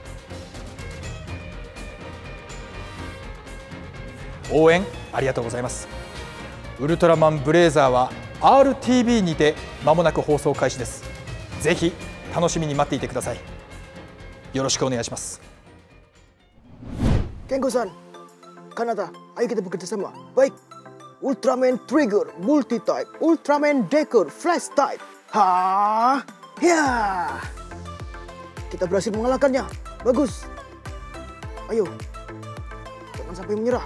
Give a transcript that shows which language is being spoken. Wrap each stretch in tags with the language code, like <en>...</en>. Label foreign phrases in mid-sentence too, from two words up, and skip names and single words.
<ja>応援ありがとうございます。ウルトラマンブレイザーは RTV にて間もなく放送開始です。ぜひ楽しみに待っていてください。よろしくお願いします。</ja> <id>Kengko-san, Kanata, ayo kita bekerja sama. Baik, Ultraman Trigger, Multi-Type, Ultraman Decker, Flash Type. Ha, ya. Kita berhasil mengalahkannya. Bagus. Ayo, jangan sampai menyerah.</id>